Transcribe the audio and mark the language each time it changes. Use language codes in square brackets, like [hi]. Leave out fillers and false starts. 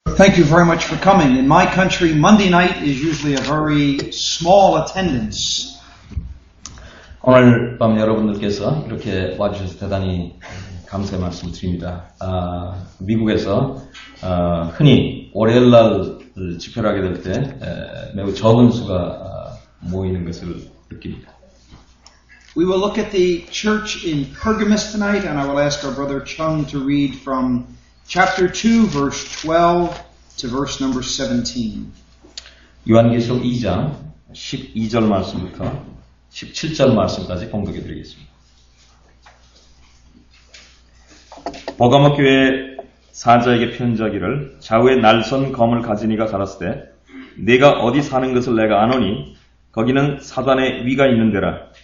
[en] Thank you very much for coming. In my country, Monday night is usually a very small attendance. [ko] 오늘 밤 여러분들께서 이렇게 와주셔서 대단히 감사의 말씀을 드립니다. 미국에서 흔히 월요일날 집회를 하게 될 때 매우 적은 수가 모이는 것을 느낍니다. [en] We will look at the church in Pergamos tonight, and I will ask our brother Chung to read from chapter 2, verse 12 to verse number 17. [ko] 요한계시록 2장 12절 말씀부터 17절 말씀까지 공독해 드리겠습니다. 버가모 교회 사자에게 편지하기를 좌우에 날선 검을 가진 이가 가라사대 때 네가 어디 사는 것을 내가 아노니 거기는 사단의 위가 있는 데라.